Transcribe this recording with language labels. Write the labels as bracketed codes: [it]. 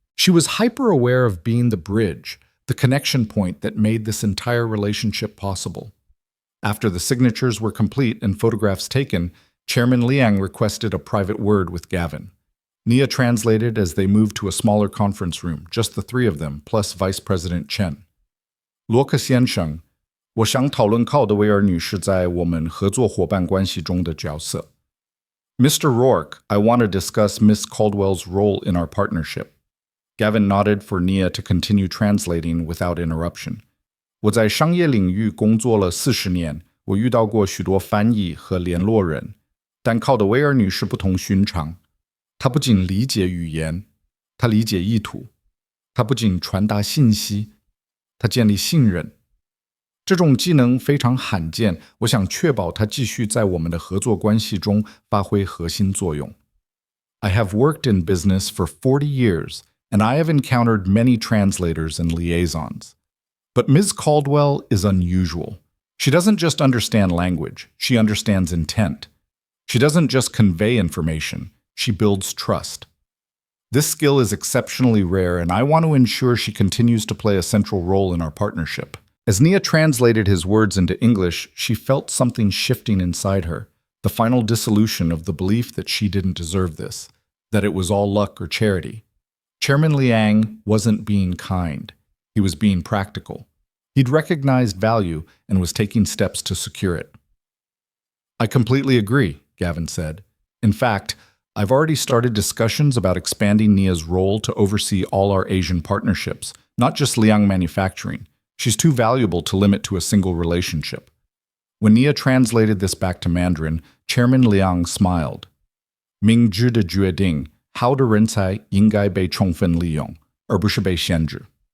[en] She was hyper-aware of being the bridge, the connection point that made this entire relationship possible. After the signatures were complete and photographs taken, Chairman Liang requested a private word with Gavin. Nia translated as they moved to a smaller conference room, just the three of them, plus Vice President Chen. [zh] 罗克先生，我想讨论考德维尔女士在我们合作伙伴关系中的角色。 [en] Mr. Rourke, I want to discuss Miss Caldwell's role in our partnership. Gavin nodded for Nia to continue translating without interruption. [zh] 我在商业领域工作了40年，我遇到过许多翻译和联络人，但考德维尔女士不同寻常。她不仅理解语言，她理解意图；她不仅传达信息，她建立信任。这种技能非常罕见，我想确保它继续在我们的合作关系中发挥核心作用。 [en] I have worked in business for 40 years, and I have encountered many translators and liaisons. But Ms. Caldwell is unusual. She doesn't just understand language, she understands intent. She doesn't just convey information, she builds trust. This skill is exceptionally rare, and I want to ensure she continues to play a central role in our partnership. As Nia translated his words into English, she felt something shifting inside her, the final dissolution of the belief that she didn't deserve this, that it was all luck or charity. Chairman Liang wasn't being kind. He was being practical. He'd recognized value and was taking steps to secure it. I completely agree, Gavin said. In fact, I've already started discussions about expanding Nia's role to oversee all our Asian partnerships, not just Liang Manufacturing. She's too valuable to limit to a single relationship. When Nia translated this back to Mandarin, Chairman Liang smiled. [zh] 明智的决定，好的人才应该被充分利用，而不是被限制。